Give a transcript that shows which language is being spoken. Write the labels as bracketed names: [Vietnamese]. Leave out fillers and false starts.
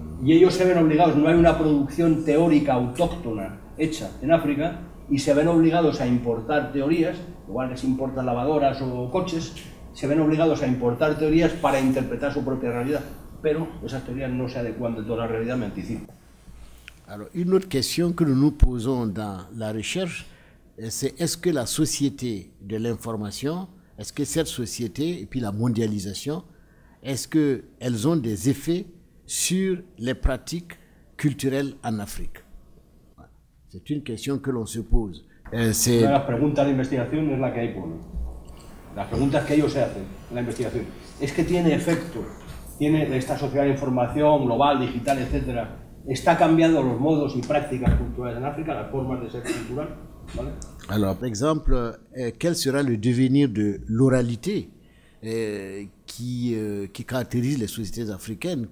[Spanish] Y ellos se ven obligados, no hay una producción teórica autóctona hecha en África, y se ven obligados a importar teorías, igual que se importan lavadoras o coches, se ven obligados a importar teorías para interpretar su propia realidad. Pero esas teorías no se adecuan de toda la realidad, me anticipo. [French] Alors, une autre question que nous nous posons dans la recherche, c'est est-ce que la société de l'information, est-ce que cette société et puis la mondialisation, est-ce qu'elles ont des effets sur les pratiques culturelles en Afrique? C'est une question que l'on se pose. [Spanish] Una de las preguntas de investigación es la que hay por las preguntas que ellos se hacen en la investigación. Es que tiene efecto, tiene esta sociedad de información global, digital, etcétera. ¿Está cambiando los modos y prácticas culturales en África, las formas de ser cultural? ¿Vale? [French] Alors, par exemple, quel sera le devenir de l'oralité qui caractérise les sociétés africaines?